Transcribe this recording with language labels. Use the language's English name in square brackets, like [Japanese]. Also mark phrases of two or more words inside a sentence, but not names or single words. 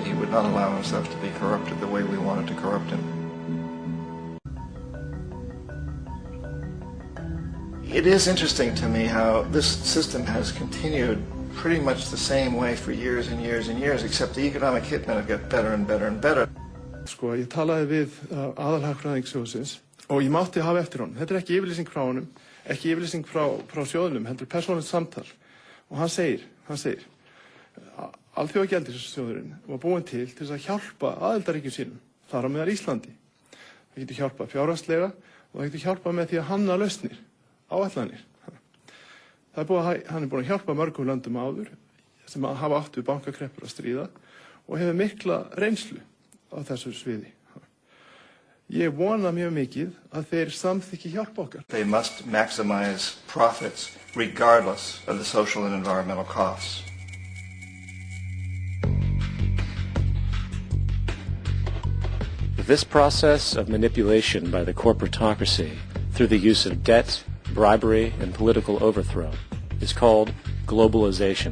[English] He would not allow himself to be corrupted the way we wanted to corrupt him. It is interesting to me how this system has continued pretty much the same way for years and years and years, except the economic hitmen have got better and better and better. [Icelandic] Ég talaði við aðalhagfræðing sjóðsins og ég mátti hafa eftir honum. Þetta ekki yfirlýsing frá honum, ekki yfirlýsing frá sjóðnum, heldur persónulegt samtal. Og hann segir, Alþjóðagjaldeyrissjóðurinn var búinn til þess að hjálpa aðildarríkjum sínum, þar á meðal Íslandi. Það getur hjálpað fjárhagslega og það getur hjálpað með því að hanna lausnir, áætlanir. Hann búinn að hjálpa mörgum löndum áður sem hafa átt við bankakreppur að stríða og hefur mikla reynslu á þessu sviði. Ég vona mjög mikið að þeir samþykki hjálpa okkar. [English] They must maximize profits regardless of the social and environmental costs. This process of manipulation by the corporatocracy through the use of debt, bribery, and political overthrow is called globalization.